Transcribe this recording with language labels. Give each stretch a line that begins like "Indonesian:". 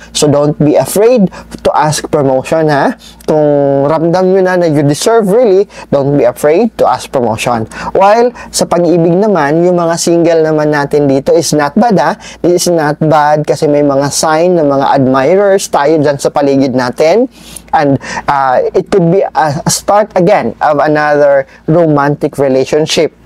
English: So don't be afraid to ask promotion ha.
Filipino: Kung ramdam nyo na
English: you deserve really, don't be afraid to ask promotion.
Filipino: While sa pag-ibig naman, yung mga single naman natin dito
English: is not bad
Filipino: ha.
English: This is not bad
Filipino: kasi may mga sign ng mga admirers tayo dyan sa paligid natin.
English: And it could be a start again of another romantic relationship.